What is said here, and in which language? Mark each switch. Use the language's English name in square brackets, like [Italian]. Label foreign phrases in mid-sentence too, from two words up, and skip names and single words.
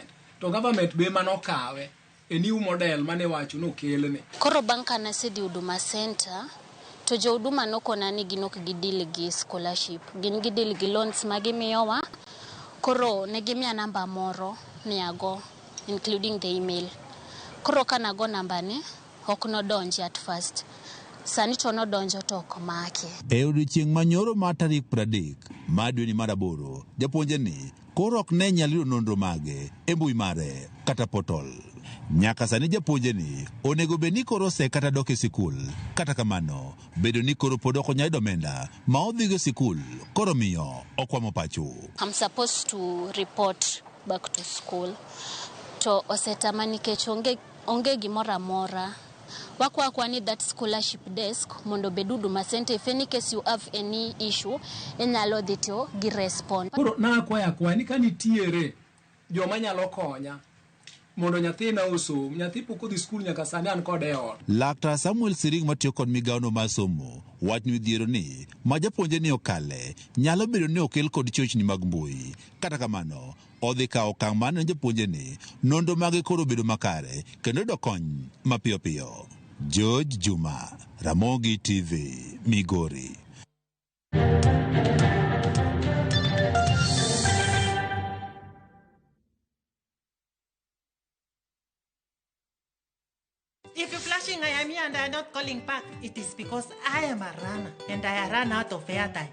[Luo (Kenya and Tanzania)] To government be manokawe e [English] new model [Luo (Kenya and Tanzania)] mane wacho no kelne. Koro banka na sedi Huduma Center to jo Huduma nokona ni ginok gidil gi scholarship, gin gidil gi loans magimiyowa. Koro ne gimiya namba moro miago [English] including the email. [Luo (Kenya and Tanzania)] Koro kanago namba ne ok nodonji [English] at first. [Luo (Kenya and Tanzania)] Sani to nodonjo to ok make. E odiechieng' manyoro mar tarik 30 mar dwe mar 8, japuonje ni koro ok ne nyalo nonro mage e mbui mare kata portal. Nyaka sani japuonje ni onego bed ni koro se kata dok e sikul. Kata kamano, bedo ni koro pod ok onyal yudo omenda ma odhigo e sikul koro miyo okwamo pacho. [English] I'm supposed to report back to school. [Luo (Kenya and Tanzania)] To osetama nikech onge gimoro amora. Wakwa [English] need that scholarship desk [Luo (Kenya and Tanzania)] mondo bedu Huduma Center. [English] If any case you have any issue, [Luo (Kenya and Tanzania)] enyalo dhito gi respond. Koro na kwa ni kanitiere joma nyalo konya mondo nyathi na osom. Nyathi pok odhi skul nyaka sani an kode ot. Laktar Samuel Siring matiyo kod migawo no mar somo wach ni midhiero ni ma japuonje ni okale nyalo bedo ni okel kod chochni mag mbui. Kata kamano, odhi kawo okang' mane japuonje ni nonro mage koro bedo makare kendo do kony mapiyo piyo. George Juma, Ramogi TV, Migori. [English] If you're flashing I am here and I'm not calling back, it is because I am a runner and I ran out of airtime.